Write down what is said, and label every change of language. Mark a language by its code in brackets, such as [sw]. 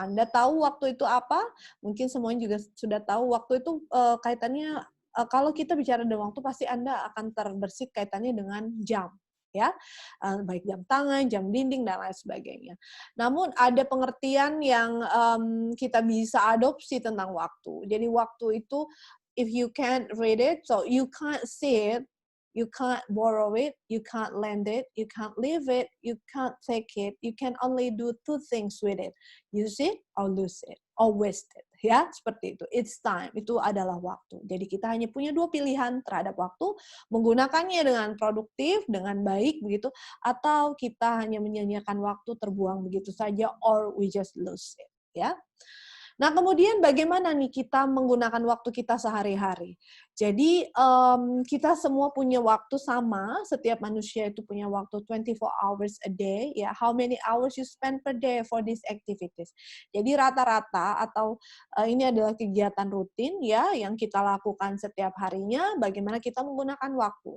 [id] Anda tahu waktu itu apa? Mungkin semuanya juga sudah tahu waktu itu kaitannya kalau kita bicara dengan waktu pasti Anda akan terbersit kaitannya dengan jam, ya, baik jam tangan, jam dinding dan lain sebagainya. Namun ada pengertian yang kita bisa adopsi tentang waktu. Jadi waktu itu [en] if you can't read it, so you can't see it, you can't borrow it, you can't lend it, you can't leave it, you can't take it, you can only do two things with it, use it or lose it, or waste it. [id] Ya, seperti itu. [en] It's time, [id] itu adalah waktu. Jadi kita hanya punya dua pilihan terhadap waktu, menggunakannya dengan produktif, dengan baik, begitu, atau kita hanya menyia-nyiakan waktu terbuang begitu saja, [en] or we just lose it. [id] Ya. Nah, kemudian bagaimana nih kita menggunakan waktu kita sehari-hari? Jadi, kita semua punya waktu sama, setiap manusia itu punya waktu [en] 24 hours a day, [id] ya. [en] How many hours you spend per day for these activities? [id] Jadi rata-rata atau ini adalah kegiatan rutin ya yang kita lakukan setiap harinya, bagaimana kita menggunakan waktu.